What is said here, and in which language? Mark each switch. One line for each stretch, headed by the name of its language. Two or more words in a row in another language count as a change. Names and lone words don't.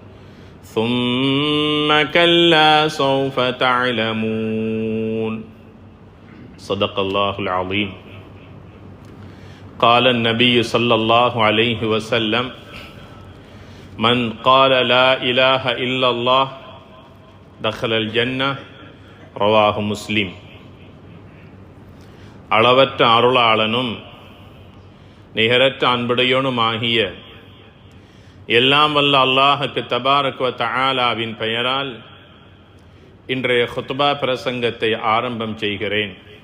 Arabic: ثم كلا سوف تعلمون صدق الله العظيم قال النبي صلى الله عليه وسلم من قال لا إله إلا الله دخل الجنة رواه مسلم
Tamil: அளவற்ற அருளாளனும் நிகரற்ற அன்புடையோனுமாகிய எல்லாம் வல்ல அல்லாஹுக்கு
Arabic: تبارك وتعالى
Tamil: பெயரால் இன்றைய குத்பா பிரசங்கத்தை ஆரம்பம் செய்கிறேன்.